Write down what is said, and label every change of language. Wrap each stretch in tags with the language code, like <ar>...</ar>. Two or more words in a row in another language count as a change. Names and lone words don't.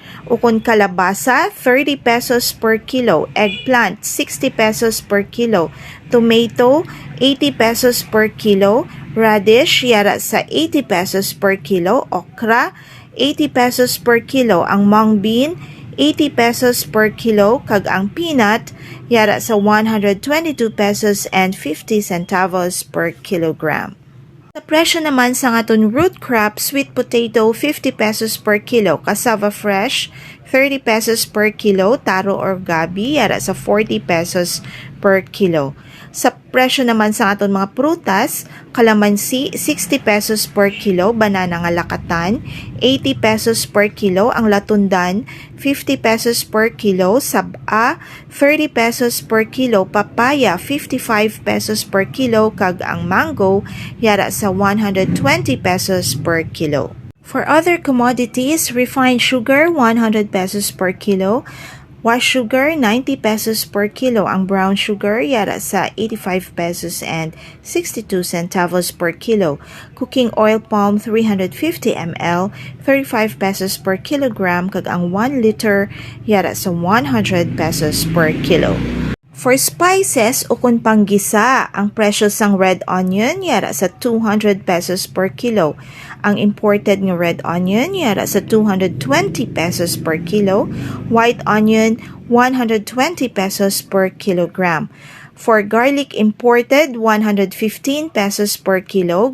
<hil>o kon kalabasa</hil> <en>30 pesos per kilo, eggplant 60 pesos per kilo, tomato 80 pesos per kilo, radish</en> <hil>yara sa</hil> <en>80 pesos per kilo, okra 80 pesos per kilo, ang mung bean 80 pesos per kilo,</en> <hil>kag ang</hil> <en>peanut</en> <hil>yara sa</hil> <en>122 pesos and 50 centavos per kilogram.</en> <hil>Sa presyo naman sa aton</hil> <en>root crop, sweet potato 50 pesos per kilo, cassava fresh 30 pesos per kilo, taro or gabi</en> <hil>yara sa</hil> <en>40 pesos per kilo.</en> <hil>Sa presyo naman sa aton mga prutas,</hil> <en>kalamansi 60 pesos per kilo, banana nga lakatan 80 pesos per kilo, ang latundan 50 pesos per kilo, saba 30 pesos per kilo, papaya 55 pesos per kilo,</en> <hil>kag ang</hil> <en>mango</en> <hil>yara sa</hil> <en>120 pesos per kilo. For other commodities, refined sugar 100 pesos per kilo, white sugar 90 pesos per kilo, ang brown sugar</en> <hil>yara sa</hil> <en>85 pesos and 62 centavos per kilo, cooking oil palm 350 ml 35 pesos per kilogram,</en> <hil>kag ang</hil> <en>1 liter</en> <hil>yara sa</hil> <en>100 pesos per kilo. For spices</en> <hil>o kung panggisa, ang presyo sang</hil> <en>red onion</en> <hil>yara sa</hil> <en>200 pesos per kilo. Ang imported ng red onion</en> <hil>yara sa</hil> <en>220 pesos per kilo. White onion 120 pesos per kilogram. For garlic imported, 115 pesos per kilo.</en>